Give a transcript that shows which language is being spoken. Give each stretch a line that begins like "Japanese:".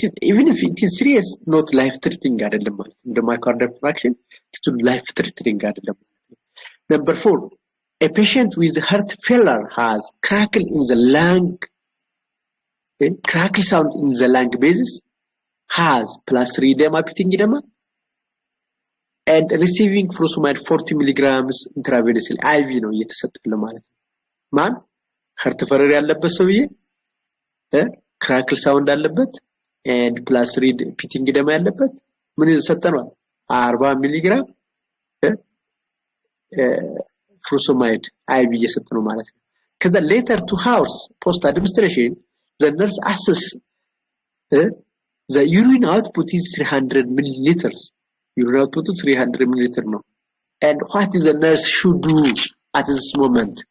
English: Even if it is serious, not life threatening
Amharic: አይደለም ማለት ነው።
English: the myocardial fraction is life threatening አይደለም ማለት ነው። Number 4, A patient with heart failure has crackle in the lung, crackle sound in the lung basis, has plus 3 edema, pitting edema, and receiving furosemide 40 milligrams intravenously.
Amharic: IV ነው እየተሰጠለ ማለት ነው። ማን
English: heart failure
Amharic: ያለበት ሰውዬ
English: crackle sound
Amharic: አለበት
English: and plus 3 pitting edema
Amharic: ያለበት ምን ይሰጠናል? 40 ሚሊግራም furosemide IV እየሰጠ ነው ማለት ነው።
English: ከዛ later 2 hours post administration the nurse assess the urine output is 300 milliliters. Urine output is 300 milliliters now. And what is the nurse should do at this moment?